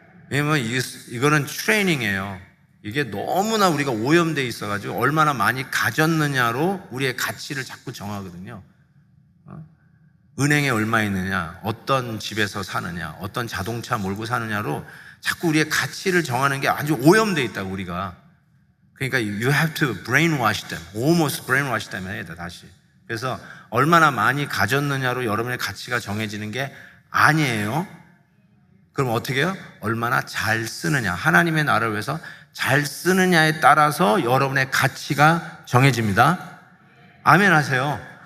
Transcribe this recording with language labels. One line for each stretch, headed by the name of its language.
Korean: 왜냐면 이거는 트레이닝이에요. 이게 너무나 우리가 오염되어 있어가지고 얼마나 많이 가졌느냐로 우리의 가치를 자꾸 정하거든요. 은행에 얼마 있느냐, 어떤 집에서 사느냐, 어떤 자동차 몰고 사느냐로 자꾸 우리의 가치를 정하는 게 아주 오염되어 있다고, 우리가. 그러니까
English: you have to brainwash them, almost brainwash them
Korean: 해야 돼, 다시. 그래서 얼마나 많이 가졌느냐로 여러분의 가치가 정해지는 게 아니에요. 그럼 어떻게 해요? 얼마나 잘 쓰느냐, 하나님의 나라를 위해서 잘 쓰느냐에 따라서 여러분의 가치가 정해집니다. 아멘 하세요.